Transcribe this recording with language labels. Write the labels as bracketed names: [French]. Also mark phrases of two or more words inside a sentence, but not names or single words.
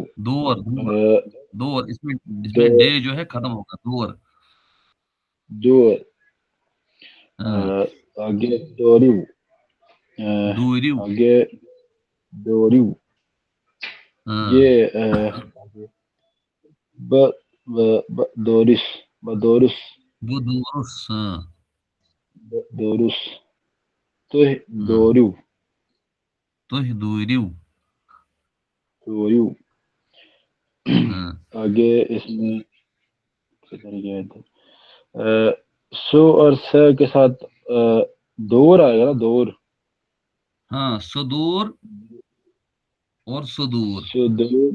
[Urdu] دور دور آ، دور اس میں دو ڈے جو ہے ختم ہوگا. دور. دور. ہاں آگے دوریو. دوریو. آگے دوریو. ہاں یہ [Kashmiri] ب دورس بدورس [Urdu] بدورس. ہاں دورس تو ہاں دوریو. [Kashmiri] تُہۍ دوٗرِو. [Urdu] دوریو. ہاں آگے اس میں کدھر گئے تھے سو اور س کے ساتھ دور آئے گا نا دور. ہاں صدور اور صدور. سدور